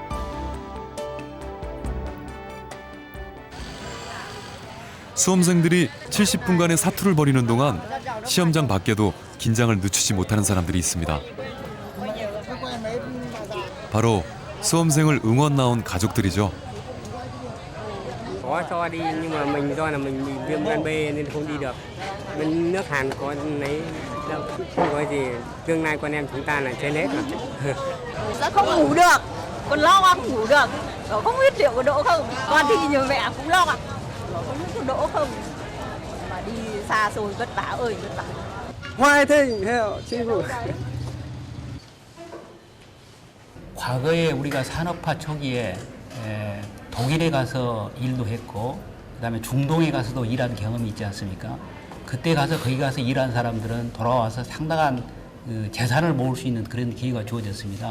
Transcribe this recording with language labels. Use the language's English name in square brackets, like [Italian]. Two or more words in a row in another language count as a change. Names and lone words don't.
[Korean] 수험생들이 70분간의 사투를 벌이는 동안 시험장 밖에도 긴장을 늦추지 못하는 사람들이 있습니다. 바로 수험생을 응원 나온 가족들이죠. [Vietnamese] Có cho đi nhưng mà mình do là mình bị viêm gan B nên không đi được. Bên nước Hàn có lấy đâu, không có gì. Tương lai con em chúng ta là trên hết rồi. Sẽ không ngủ được, còn lo không ngủ được. Nó không biết liệu có đỗ không. Con thì nhờ mẹ cũng lo ạ. Nó không biết có đỗ không. Mà đi xa xôi vất vả ơi vất vả. [Korean] 화이팅 해요, 친구. 과거에 우리가 산업화 초기에 독일에 가서 일도 했고 그다음에 중동에 가서도 일한 경험이 있지 않습니까? 그때 가서 거기 가서 일한 사람들은 돌아와서 상당한 그 재산을 모을 수 있는 그런 기회가 주어졌습니다.